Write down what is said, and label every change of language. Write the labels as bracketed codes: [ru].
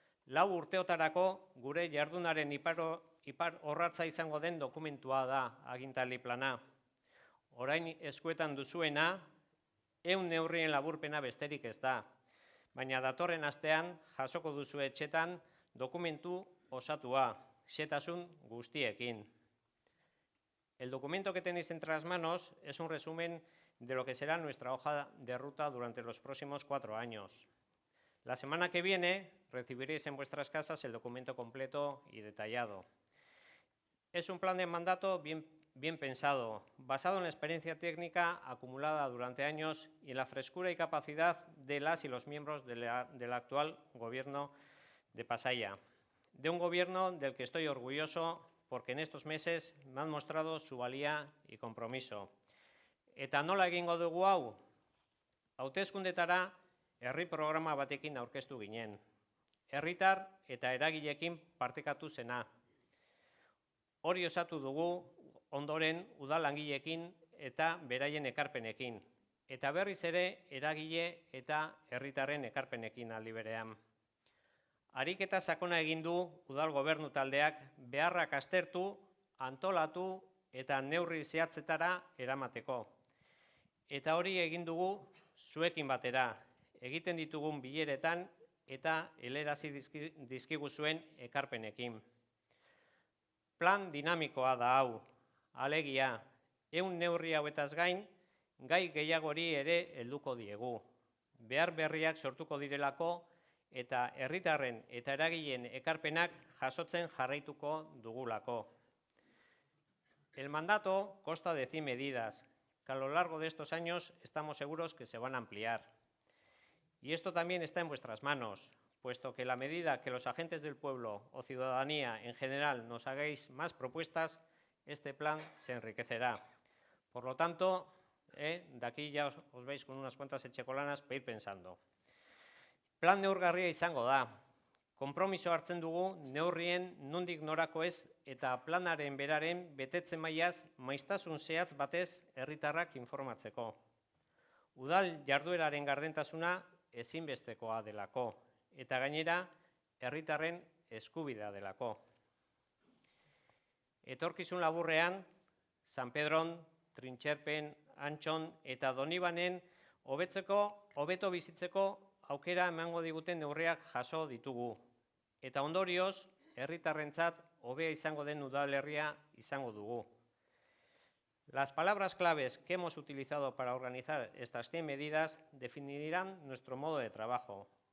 [eu] 4 urteotarako gure jardunaren ipar orratza izango den dokumentua da agintaldi plana. Orain eskuetan duzuena, 100 neurrien laburpena besterik ez da, baina datorren astean jasoko duzue etxetan dokumentu osatua, xehetasun guztiekin. [es] El documento que tenéis entre las manos es un resumen de lo que será nuestra hoja de ruta durante los próximos 4 años. La semana que viene recibiréis en vuestras casas el documento completo y detallado. Es un plan de mandato bien pensado, basado en la experiencia técnica acumulada durante años y en la frescura y capacidad de las y los miembros del actual gobierno de Pasaia. De un gobierno del que estoy orgulloso porque en estos meses me han mostrado su valía y compromiso. [eu] Eta nola egingo dugu hau? Hauteskundetara herri programa batekin aurkeztu ginen. Herritar eta eragileekin partekatu zena. Hori osatu dugu ondoren udal langileekin eta beraien ekarpenekin. Eta berriz ere eragile eta herritarren ekarpenekin aldi berean. Ariketa sakona egin du udal gobernu taldeak beharrak aztertu, antolatu eta neurri zehatzetara eramateko. Eta hori egin dugu zuekin batera, egiten ditugun bileretan eta helarazi dizkiguzuen ekarpenekin. Plan dinamikoa da hau, alegia, 100 neurri hauetaz gain, gai gehiagori ere helduko diegu. Behar berriak sortuko direlako eta herritarren eta eragileen ekarpenak jasotzen jarraituko dugulako. [es] El mandato consta de 100 medidas, que a lo largo de estos años estamos seguros que se van a ampliar. Y esto también está en vuestras manos, puesto que a la medida que los agentes del pueblo o ciudadanía en general nos hagáis más propuestas, este plan se enriquecerá. Por lo tanto, de aquí ya os veis con unas cuantas etxekolanas para ir pensando. [eu] Plan neurgarria izango da. Konpromiso hartzen dugu neurrien nondik norako ez eta planaren beraren betetze mailaz maiztasun zehatz batez herritarrak informatzeko. Udal jardueraren gardentasuna ezinbestekoa delako eta gainera herritarren eskubidea delako. Etorkizun laburrean, San Pedron, Trintxerpen, Antxon eta Donibanen hobeto bizitzeko aukera emango diguten neurriak jaso ditugu. Eta ondorioz, herritarrentzat hobea izango den udalerria izango dugu. [es] Las palabras claves que hemos utilizado para organizar estas 100 medidas definirán nuestro modo de trabajo.